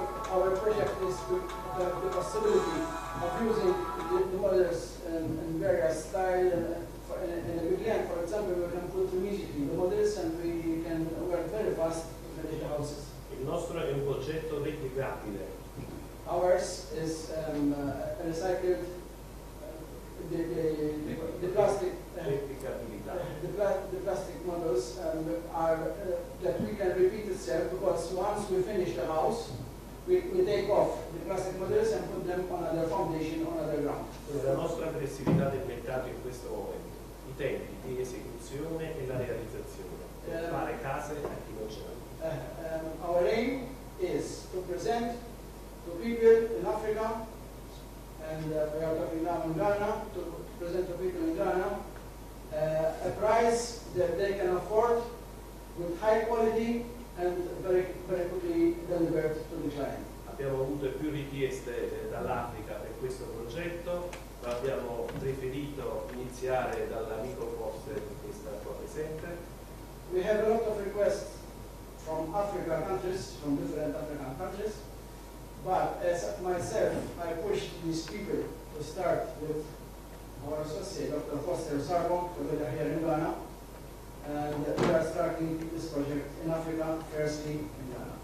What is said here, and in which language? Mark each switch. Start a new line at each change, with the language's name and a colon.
English: Our project is to have the possibility of using the models in various styles. In the beginning, for example, we can put immediately the models and we can work very fast to finish the houses.
Italian: Il nostro è un progetto replicabile.
English: Ours is recycled, the plastic.
Italian: Replicabilità.
English: The plastic models are that we can repeat itself, because once we finish the house, we take off the plastic models and put them on other foundation, on other ground.
Italian: La nostra flessibilità del mercato in questo momento, i tempi di esecuzione e la realizzazione, per fare case a chi non ce l'ha.
English: Our aim is to present to people in Africa, and we are talking now in Ghana, to present to people in Ghana a price that they can afford with high quality and very quickly delivered to the client.
Italian: Abbiamo avuto più richieste dall'Africa per questo progetto, ma abbiamo preferito iniziare dall'amico Foster che sta qua presente.
English: We have a lot of requests from African countries, from different African countries, but as myself, I pushed these people to start with our associate, Dr. Foster Sargon, together here in Ghana, and we are starting this project in Africa, firstly in Ghana.